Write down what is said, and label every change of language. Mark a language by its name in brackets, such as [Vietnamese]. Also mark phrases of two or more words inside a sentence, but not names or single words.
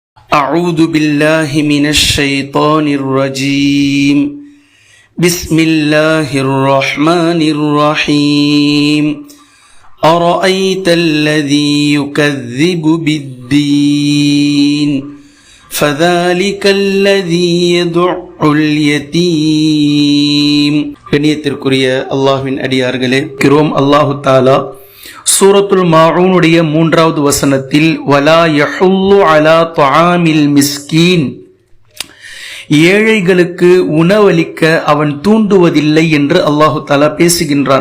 [Arabic] أعوذ بالله من الشيطان الرجيم بسم الله الرحمن الرحيم أرأيت الذي يكذب بالدين فذلك الذي يدع اليتيم. [Tamil] கண்ணியத்திற்குரிய அல்லாஹ்வின் அடியார்களே, கிரோம் [Arabic] الله تعالى [Tamil] சூரத்துல் மாஊனுடைய 3வது வசனத்தில் [Arabic] ولا يحض على طعام المسكين, [Tamil] ஏழைகளுக்கு உணவளிக்க அவன் தூண்டுவதில்லை என்று [Arabic] الله تعالى [Tamil] பேசுகின்றான்.